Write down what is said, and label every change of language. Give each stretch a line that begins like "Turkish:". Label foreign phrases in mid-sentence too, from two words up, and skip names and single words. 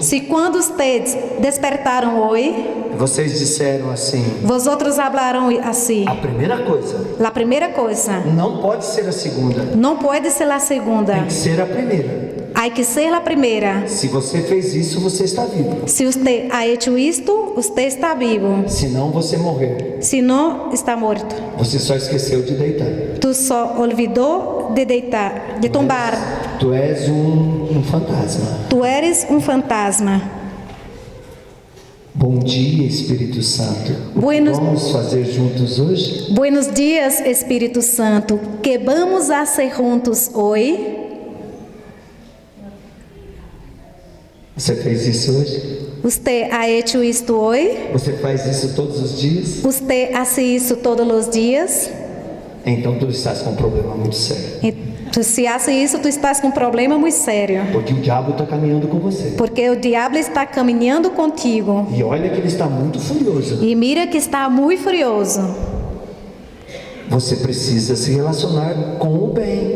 Portuguese: Se quando vocês despertaram hoje, vocês disseram assim: vosotros falaram assim. a primeira coisa A primeira coisa não pode ser a segunda, não pode ser a segunda. tem que ser a primeira. Há que ser a primeira. Se você fez isso, você está vivo. Se você
Spanish: ha hecho
Portuguese: isto, você está vivo. Se não, você morreu. Se não, está morto. Você só esqueceu de deitar. Tu só olvidou de deitar, de tombar. Tu és um fantasma. Tu eres um fantasma. Bom dia, Espírito Santo. O que
Spanish: Buenos-
Portuguese: vamos fazer juntos hoje?
Spanish: Buenos dias,
Portuguese: Espírito Santo. Que vamos fazer juntos hoje? Você fez isso hoje?
Spanish: ¿Usted ha hecho esto hoy?
Portuguese: Você faz isso todos os dias?
Spanish: ¿Usted hace eso todos los días?
Portuguese: Então tu estás com um problema muito sério. Se hace isso, tu estás com um problema muito sério. Porque o diabo está caminhando com você. Porque o diabo está caminhando contigo. E olha que ele está muito furioso. E mira que está muito furioso. Você precisa se relacionar com o bem.